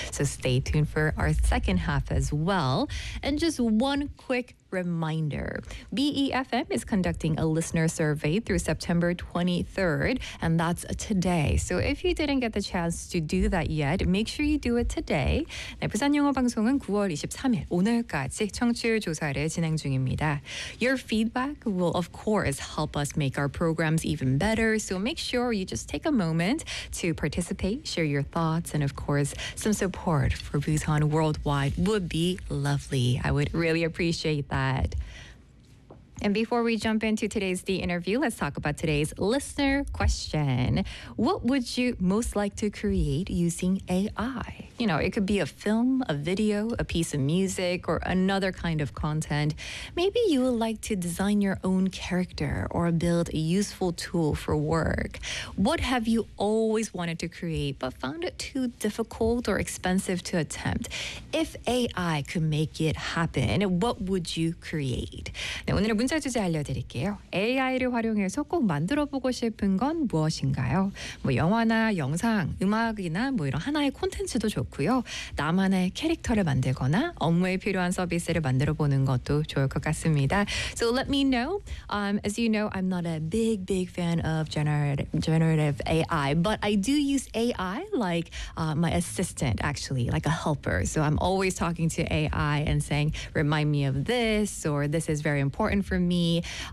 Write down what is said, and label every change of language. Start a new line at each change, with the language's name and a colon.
English: So stay tuned for our second half as well. And just one quick reminder. BEFM is conducting a listener survey through September 23rd, and that's today. So if you didn't get the chance to do that yet, make sure you do it today.
Korean: 네, 부산 영어 방송은 9월 23일 오늘까지 청취율 조사를 진행 중입니다.
English: Your feedback will, of course, help us make our programs even better. So make sure you just take a moment to participate, share your thoughts, and of course, some support for Busan Worldwide would be lovely. I would really appreciate that. And before we jump into today's The Interview, let's talk about today's listener question. What would you most like to create using AI? You know, it could be a film, a video, a piece of music, or another kind of content. Maybe you would like to design your own character or build a useful tool for work. What have you always wanted to create but found it too difficult or expensive to attempt? If AI could make it happen, what would you create?
Korean: 네, 오늘의 문자 주제 알려드릴게요. AI를 활용해서 꼭 만들어보고 싶은 건 무엇인가요? 뭐 영화나 영상, 음악이나 뭐 이런 하나의 콘텐츠도 좋고 나만의 캐릭터를 만들거나 업무에 필요한 서비스를 만들어보는 것도 좋을 것 같습니다.
English: So let me know. As you know, I'm not a big fan of generative AI, but I do use AI like my assistant, actually, like a helper. So I'm always talking to AI and saying, remind me of this, or this is very important for me.